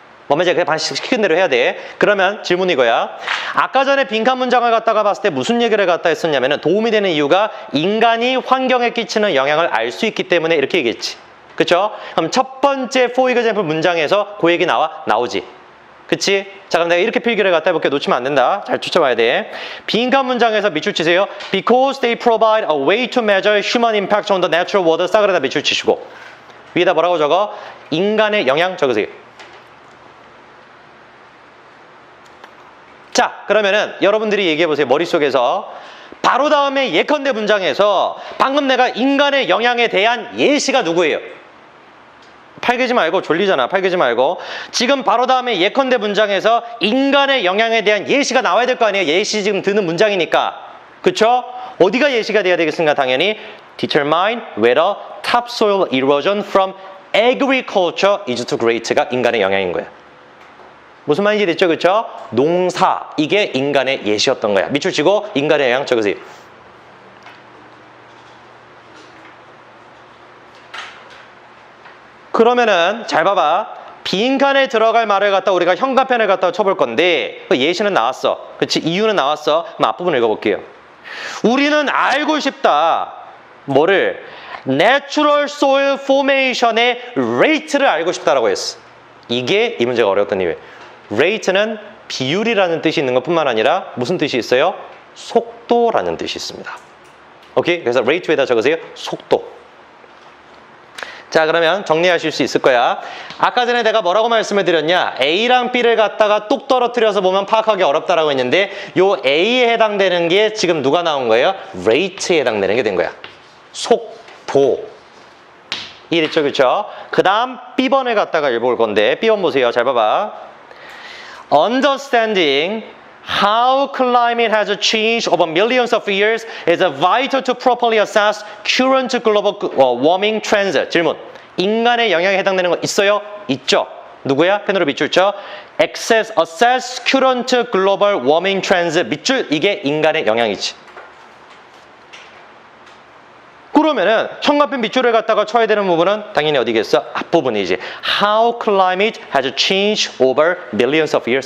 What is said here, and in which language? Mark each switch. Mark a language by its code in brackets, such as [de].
[ko] 뭐면 이제 그냥 시킨 대로 해야 돼. 그러면 질문이 이거야. 아까 전에 빈칸 문장을 갖다가 봤을 때 무슨 얘기를 갖다 했었냐면은 도움이 되는 이유가 인간이 환경에 끼치는 영향을 알 수 있기 때문에 이렇게 얘기했지. 그쵸? 그럼 첫 번째 for example 문장에서 그 얘기 나오지. 그치? 자, 그럼 내가 이렇게 필기를 갖다 해볼게. 놓치면 안 된다. 잘 쫓아봐야 돼. 빈칸 문장에서 밑줄 치세요. [en] Because they provide a way to measure human impact on the natural world. [ko] 싸그라다 밑줄 치시고. 위에다 뭐라고 적어? 인간의 영향 적으세요. 자, 그러면은 여러분들이 얘기해보세요. 머릿속에서. 바로 다음에 예컨대 문장에서 방금 내가 인간의 영향에 대한 예시가 누구예요? 팔개지 말고 졸리잖아. 팔개지 말고. 지금 바로 다음에 예컨대 문장에서 인간의 영향에 대한 예시가 나와야 될 거 아니에요. 예시 지금 드는 문장이니까. 그쵸? 어디가 예시가 돼야 되겠습니까? [en] 당연히 determine whether topsoil erosion from agriculture is too great가 [ko] 인간의 영향인 거야. 무슨 말인지 됐죠? 그쵸? 농사, 이게 인간의 예시였던 거야. 밑줄 치고 인간의 영향 적으세요. 그러면은 잘 봐봐. 빈칸에 들어갈 말을 갖다 우리가 현관편을 갖다 쳐볼 건데 예시는 나왔어. 그치? 이유는 나왔어. 그럼 앞부분 읽어볼게요. 우리는 알고 싶다. 뭐를? Natural Soil Formation의 rate를 알고 싶다라고 했어. 이게 이 문제가 어려웠던 이유예요. rate는 비율이라는 뜻이 있는 것뿐만 아니라 무슨 뜻이 있어요? 속도라는 뜻이 있습니다. 오케이? 그래서 rate에다 적으세요. 속도. 자, 그러면 정리하실 수 있을 거야. 아까 전에 내가 뭐라고 말씀을 드렸냐? A랑 B를 갖다가 뚝 떨어뜨려서 보면 파악하기 어렵다라고 했는데 요 A에 해당되는 게 지금 누가 나온 거예요? rate에 해당되는 게 된 거야. 속도. 이해됐죠? 그렇죠? 그 다음 B번을 갖다가 읽어볼 건데 B번 보세요. 잘 봐봐. [en] Understanding how climate has changed over millions of years is vital to properly assess current global warming trends. [ko] 질문. 인간의 영향에 해당되는 거 있어요? 있죠. 누구야? 펜으로 밑줄 쳐. [en] Assess current global warming trends. [ko] 밑줄. 이게 인간의 영향이지. 그러면은 현관편 밑줄을 갖다가 쳐야 되는 부분은 당연히 어디겠어? 앞부분이지. [en] How climate has changed over millions of years.